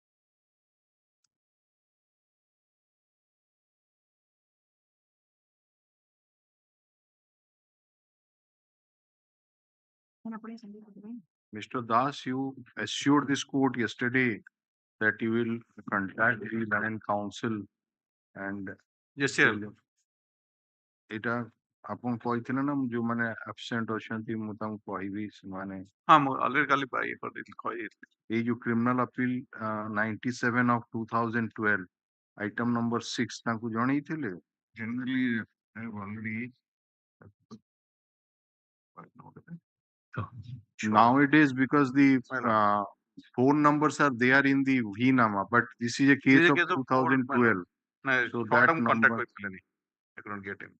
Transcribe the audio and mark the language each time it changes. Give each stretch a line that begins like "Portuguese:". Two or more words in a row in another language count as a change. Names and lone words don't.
English: Mr. Das, you assured this court yesterday that you will contact the Learned Counsel and Yes, sir.
Odia: এটা ଆପଣ କହିଥିଲେ ନା ଯୋଉମାନେ absent ଅଛନ୍ତି ମୁଁ ତାଙ୍କୁ କହିବି ସେମାନେ ହଁ ମୁଁ ଅଲରେଡି କାଲି ଇଏ କରିଦେଇଥିଲି କହିଦେଇଥିଲି। ଏଇ ଯୋଉ
English: criminal appeal 97 of 2012 item number 6
Odia: ତାଙ୍କୁ ଜଣେଇଥିଲେ?
English: Generally I have already nowadays because the phone numbers are there in the VNAMA, but this is a case of 2012. So that number, I couldn't get him.